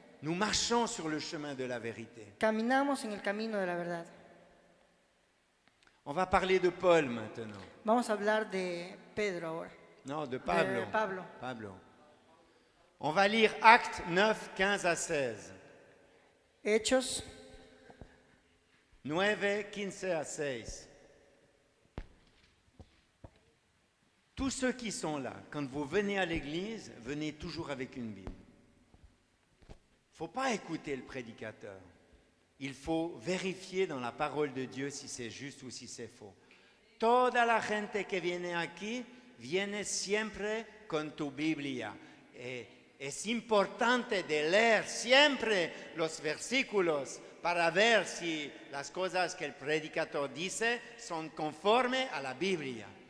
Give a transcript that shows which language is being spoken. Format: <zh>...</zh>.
<fr>Nous marchons sur le chemin de la vérité.</fr> <es>Caminamos en el camino de la verdad.</es> <fr>On va parler de Paul maintenant.</fr> <es>Vamos a hablar de Pedro ahora. Non, de Pablo. De Pablo.</es> <fr>Pablo. On va lire Actes 9, 15 à 16.</fr> <es>Hechos</es> <fr>9, 15 à 16. Tous ceux qui sont là, quand vous venez à l'église, venez toujours avec une Bible. Il ne faut pas écouter le prédicateur. Il faut vérifier dans la parole de Dieu si c'est juste ou si c'est faux.</fr> <es>Toda la gente que viene aquí viene siempre con tu Biblia. Es importante de leer siempre los versículos para ver si las cosas que el predicador dice son conformes a la Biblia.</es>